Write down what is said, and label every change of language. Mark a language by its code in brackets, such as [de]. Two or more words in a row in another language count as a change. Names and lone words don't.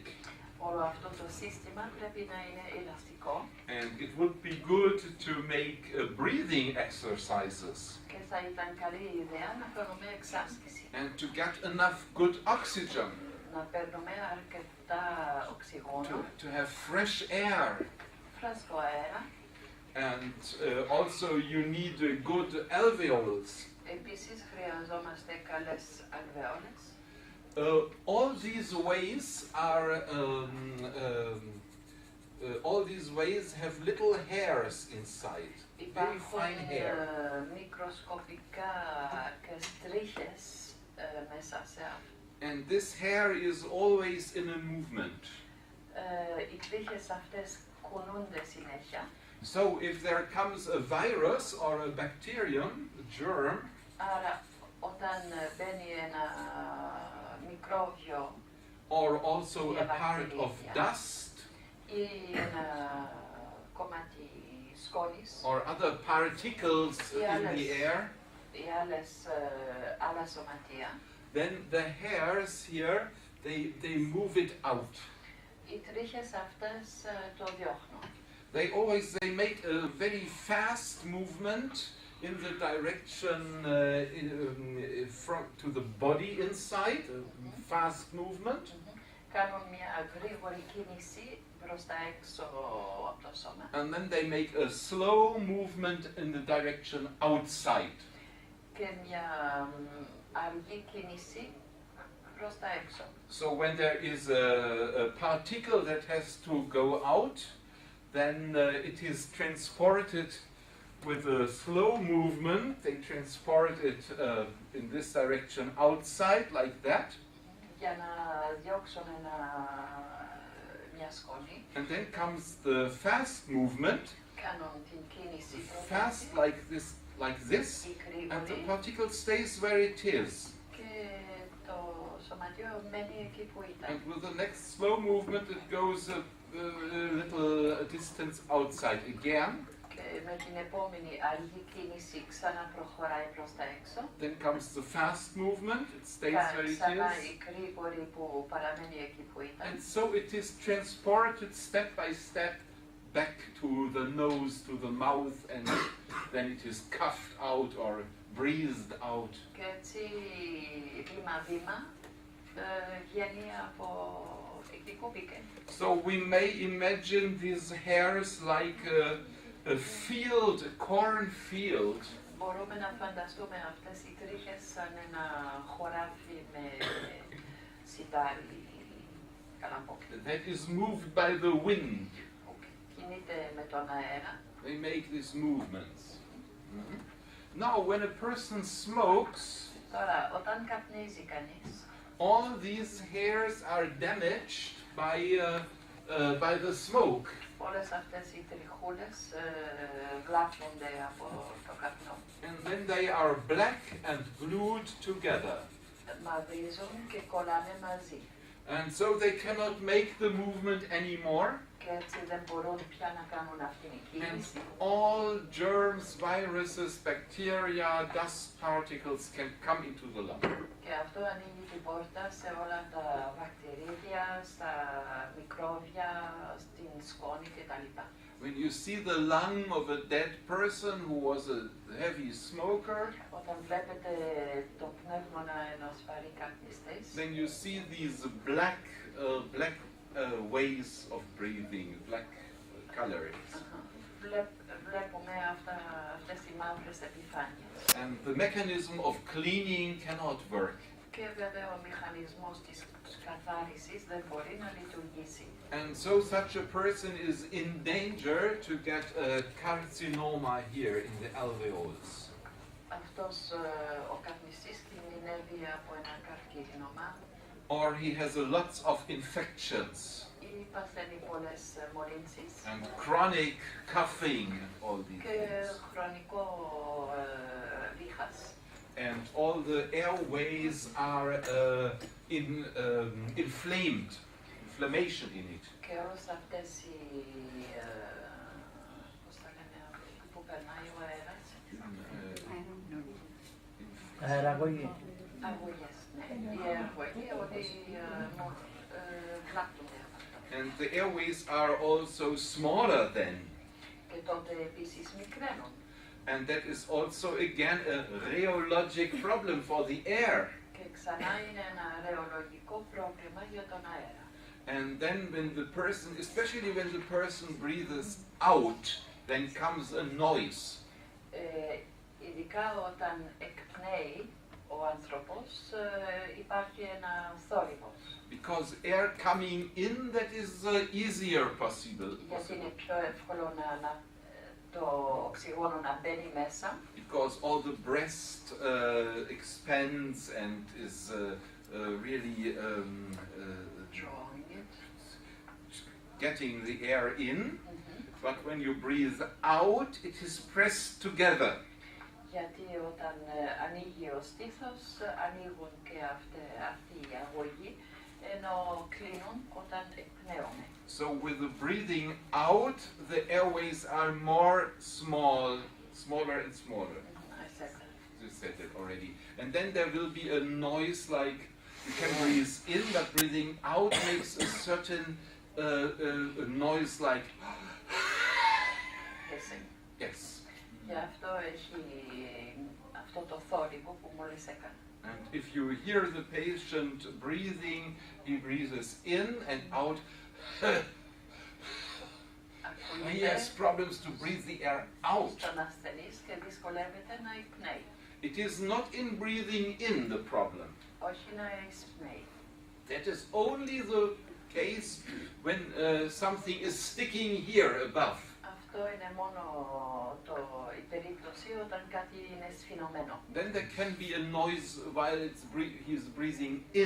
[el] Όλο αυτό το σύστημα πρέπει να είναι ελαστικό. [en] And it would be good to make breathing exercises [el] Και θα ήταν καλή ιδέα να κάνουμε εξάσκηση. [en] and to get enough good oxygen, [el] Να παίρνουμε αρκετά οξυγόνο, [en] to have fresh air. [el] φρέσκο αέρα. [en] And also you need good alveoles. [el] Επίσης χρειαζόμαστε καλές αλβεόλες. [en] All these ways have little hairs inside, very fine hair. [el] Υπάρχουν μικροσκοπικά και στρίχες μέσα σε αυτό. [en] And this hair is always in a movement. [el] Οι τρίχες αυτές κουνούνται συνέχεια. [en] So if there comes a virus or a bacterium, a germ, [el] Άρα όταν μπαίνει ένα μικρόβιο [en] or also [el] Μια [en] a part of [el] βακτηρίδια. [en] dust, [el] Ή ένα κομμάτι σκόνης [en] or other particles in the air, [el] ή άλλα σωματεία, [en] then the hairs here, they move it out. [el] οι τρίχες αυτές το διώχνουν. [en] They make a very fast movement in the direction from to the body inside, a fast movement. [el] Κάνουν μια γρήγορη κίνηση προς τα έξω από το σώμα. [en] And then they make a slow movement in the direction outside. [el] Και μια αργή κίνηση προς τα έξω. [en] So when there is a particle that has to go out, then it is transported with a slow movement. They transport it in this direction outside, like that. [el] Για να διώξουν μια σκόνη. [en] And then comes the fast movement, [el] Κάνουν την κίνηση [en] fast like this, [el] η [en] and the [el] γρήγορη [en] particle stays where it is. [el] και το σωματείο μένει εκεί που ήταν. [en] And with the next slow movement, it goes a little distance outside again. [el] Και με την επόμενη αργή κίνηση ξαναπροχωράει προς τα έξω. [en] Then comes the fast movement, it stays where it [el] Ξανά [en] is. [el] η γρήγορη που παραμένει εκεί που ήταν. [en] And so it is transported step by step back to the nose, to the mouth, and then it is coughed out or breathed out. [el] Και έτσι βήμα-βήμα βγαίνει από εκεί που μπήκε. [en] So we may imagine these hairs like a field, a cornfield. [el] Μπορούμε να φανταστούμε αυτές οι τρίχες σαν ένα χωράφι με σιτάρι καλαμπόκι. [en] That is moved by the wind. [el] Κινείται με τον αέρα. [en] They make these movements. Now, when a person smokes, [el] Τώρα, όταν καπνίζει κανείς, [en] all these hairs are damaged by the smoke. [el] όλες αυτές οι τριχούλες βλάπτονται από το καπνό. [en] And then they are black and glued together. [el] Μαυρίζουν και κολλάνε μαζί. [en] And so they cannot make the movement anymore. [el] Και έτσι δεν μπορούν πια να κάνουν αυτήν την [en] And [el] κίνηση. [en] all germs, viruses, bacteria, dust particles can come into the lung. [el] Και αυτό ανοίγει την πόρτα σε όλα τα βακτηρίδια, στα μικρόβια, στην σκόνη κτλ. [en] When you see the lung of a dead person who was a heavy smoker, [el] Όταν βλέπετε το πνεύμονα ενός βαρύ καπνιστής, [en] then you see these black ways of breathing, black colorings. [el] βλέπουμε αυτές οι μαύρες επιφάνειες. [en] And the mechanism of cleaning cannot work. [el] Και βέβαια ο μηχανισμός της καθάρισης δεν μπορεί να λειτουργήσει. [en] And so such a person is in danger to get a carcinoma here in the alveoles. [el] Αυτός ο καπνιστής κινδυνεύει από ένα καρκίνωμα [en] Or he has lots of infections [el] ή παθαίνει πολλές μολύνσεις [en] and chronic coughing and all these [el] και [en] things. [el] χρονικό βήχας. [en] And all the airways are inflamed, inflammation in it. [el] Και όλες αυτές οι πώς τα λένε, που περνάει ο αέρας, Αεραγωγή. αγωγές, ναι, η αεραγωγή, ότι βλάπτονται από αυτό. [en] And the airways are also smaller then. [el] Και τότε επίσης μικραίνουν. [en] And that is also again a rheologic problem for the air. [el] Και ξανά είναι ένα ρεολογικό πρόβλημα για τον αέρα. [en] And then when the person, especially when the person breathes out, then comes a noise. [el] Ειδικά όταν εκπνέει ο άνθρωπος, υπάρχει ένα θόρυβος. [en] Because air coming in, that is easier possible. [el] Γιατί είναι πιο εύκολο το οξυγόνο να μπαίνει μέσα. [en] Because all the breast expands and is really Drawing it. getting the air in. But when you breathe out, it is pressed together. [el] Γιατί όταν ανοίγει ο στήθος, ανοίγουν και αυτή η αγωγή, ενώ ενώ κλείνουν όταν εκπνέουμε. [en] So with the breathing out, the airways are more smaller and smaller. I said that. You said it already. And then there will be a noise like you can breathe in, but breathing out makes a certain a noise like yes. [el] Και αυτό έχει αυτό το θόρυβο που μόλις έκανα. [en] And if you hear the patient breathing, he breathes in and out. He has problems to breathe the air out. [el] Στον ασθενής και δυσκολεύεται να εκπνέει. [en] It is not in breathing in the problem. [el] Όχι να εισπνέει. [en] That is only the case when something is sticking here above. [el] Αυτό είναι μόνο η περίπτωση όταν κάτι είναι σφινωμένο. [en] Then there can be a noise while he's breathing in.